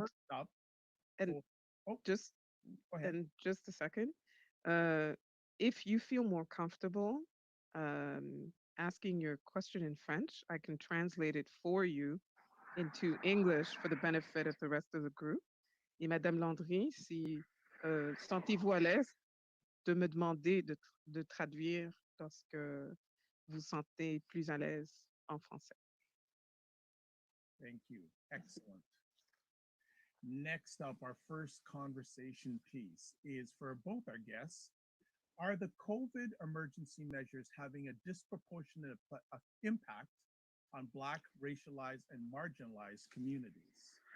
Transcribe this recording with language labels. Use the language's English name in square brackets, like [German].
[English] first up, And oh, just go ahead. and just a second. If you feel more comfortable asking your question in French, I can translate it for you into English for the benefit of the rest of the group. [French] Et Madame Landry, si sentez-vous à l'aise de me demander de traduire lorsque vous sentez plus à l'aise en français. [English] Thank you. Excellent. Next up, our first conversation piece is for both our guests. Are the COVID emergency measures having a disproportionate impact on Black, racialized, and marginalized communities?